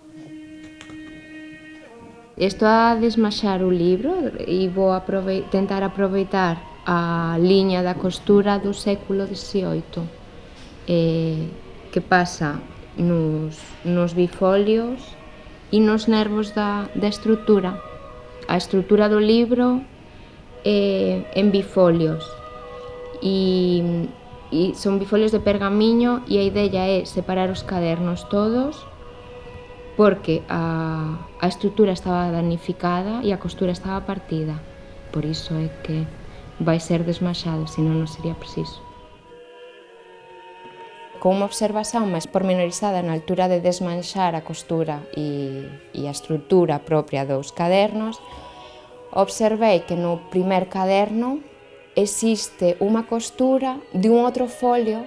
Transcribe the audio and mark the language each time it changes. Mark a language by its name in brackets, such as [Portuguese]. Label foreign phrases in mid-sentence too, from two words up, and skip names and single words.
[Portuguese] Estou a desmanchar o livro e vou tentar aproveitar a linha da costura do século XVIII, que passa nos bifólios e nos nervos da estrutura. A estrutura do livro é em bifólios e são bifólios de pergaminho e a ideia é separar os cadernos todos porque a estrutura estaba danificada e a costura estaba partida. [Galician] Por iso é que vai ser desmanchado, senón non sería preciso. Con unha observación máis pormenorizada na altura de desmanchar a costura e a estrutura propia dos cadernos, observei que no primer caderno existe unha costura de un outro folio.